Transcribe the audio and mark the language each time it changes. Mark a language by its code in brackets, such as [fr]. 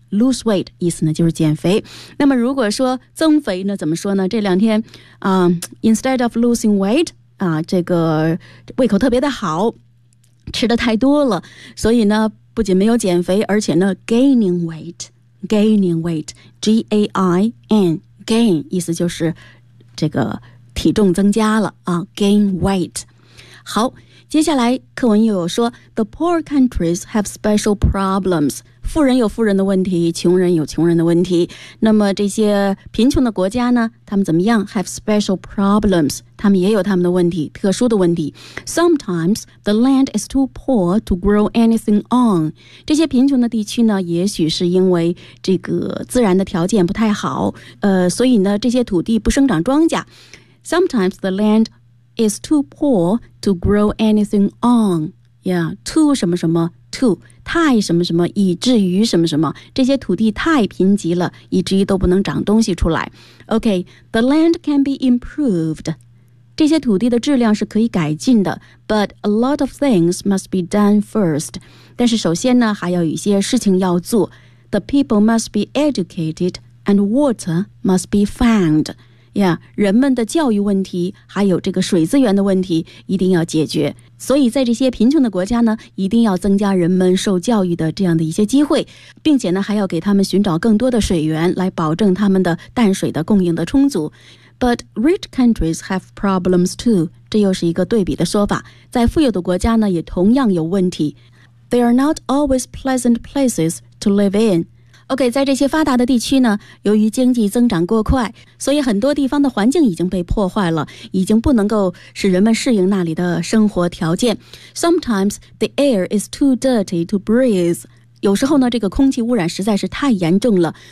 [zh] Lose weight 意思呢就是减肥。那么如果说增肥呢，怎么说呢？这两天 [en] instead of losing weight [zh] 啊，这个胃口特别的好，吃的太多了，所以呢不仅没有减肥，而且呢 [en] gaining weight G-A-I-N gain [zh] 意思就是这个体重增加了啊， [en] gain weight。 [zh] 好，接下来课文又有说 [en] The poor countries have special problems。 [zh] 富人有富人的问题，穷人有穷人的问题。那么这些贫穷的国家呢，他们怎么样？ [en] Have special problems， [zh] 他们也有他们的问题，特殊的问题。 [en] Sometimes the land is too poor to grow anything on。 [zh] 这些贫穷的地区呢，也许是因为这个自然的条件不太好，所以呢这些土地不生长庄稼。 [en] Sometimes the land is too poor to grow anything on。 [zh] Yeah, too 什么什么 too太什么什么，以至于什么什么，这些土地太贫瘠了，以至于都不能长东西出来。 [en] OK, the land can be improved, [zh] 这些土地的质量是可以改进的。 [en] But a lot of things must be done first, [zh] 但是首先呢还有一些事情要做。 [en] The people must be educated and water must be found。 [zh] Yeah, 人们的教育问题还有这个水资源的问题一定要解决。所以在这些贫穷的国家呢，一定要增加人们受教育的这样的一些机会，并且呢还要给他们寻找更多的水源，来保证他们的淡水的供应的充足。 [en] But rich countries have problems too， [zh] 这又是一个对比的说法。在富有的国家呢也同样有问题。 [en] They are not always pleasant places to live in。 [zh] OK， 在这些发达的地区呢，由于经济增长过快，所以很多地方的环境已经被破坏了，已经不能够使人们适应那里的生活条件。 [en] Sometimes the air is too dirty to breathe， [zh] 有时候呢这个空气污染实在是太严重了。